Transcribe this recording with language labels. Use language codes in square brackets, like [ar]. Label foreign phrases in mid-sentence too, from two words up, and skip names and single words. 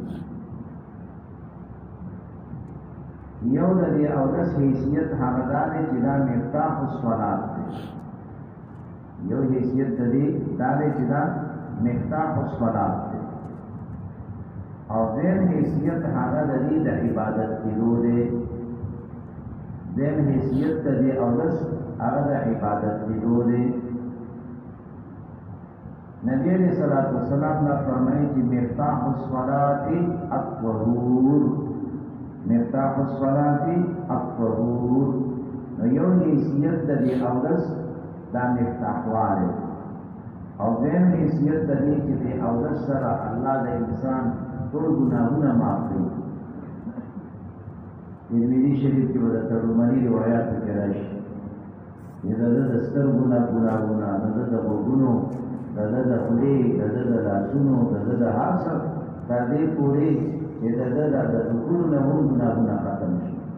[ps] یو د دې اودس حیثیت هغه دا دی چې دا [ar] مفتاح الصلات [ps] دی یو حیثیت د دې دا دی چې دا [ar] مفتاح الصلات [ps] دی او دین حیثیت هغه د دې د عبادت کېدو دی دین حیثیت د دې اودس هغه د عبادت کېدو دی [ur] نبی علیہ الصلوۃ والسلام نے فرمایا کہ [ar] مفتاح الصلاۃ الطهور مفتاح الصلاۃ الطهور [ps] نو یو حیثیت د دې اودس دا مفتاح والے او دین حیثیت د دې چې د اودس سره الله د انسان ټول ګناهونه معاف کړي ترمذی شریف کې ورته ترمذی روایت کې راشي دا د سترګو نه ګناهونه د وګونو د خولې د لاسونو د هر څه تر دې پورې چې د ټولو نه هم ګناهونه ختم شي